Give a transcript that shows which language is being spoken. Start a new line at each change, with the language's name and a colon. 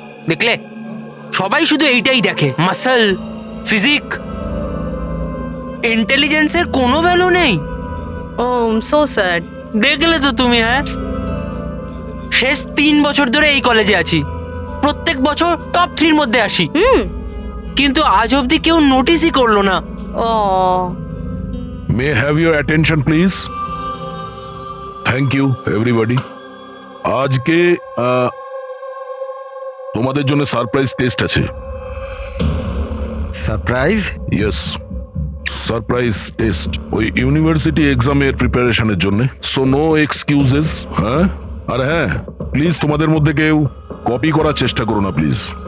Bangla: দেখলে, সবাই শুধু এইটাই দেখে, মাসল, ফিজিক, ইন্টেলিজেন্সের কোনো ভ্যালু নেই।
English: Oh so sad.
Bangla: দেখলে তো তুমি, হ্যাঁ শেষ 3 বছর ধরে এই কলেজে আছি, প্রত্যেক বছর টপ 3 মধ্যে আসি, কিন্তু আজ অবধি কেউ নোটিসই করলো না। ও
English: May I have your attention please? Thank you everybody.
Bangla: আজকে তোমাদের জন্য সারপ্রাইজ টেস্ট আছে। সারপ্রাইজ?
English: Yes.
Bangla: সারপ্রাইজ টেস্ট ওই ইউনিভার্সিটি এক্সামের প্রিপারেশনের জন্য।
English: So no excuses.
Bangla: হ্যাঁ, আর হ্যাঁ, প্লিজ তোমাদের মধ্যে কেউ কপি করার চেষ্টা করো না প্লিজ।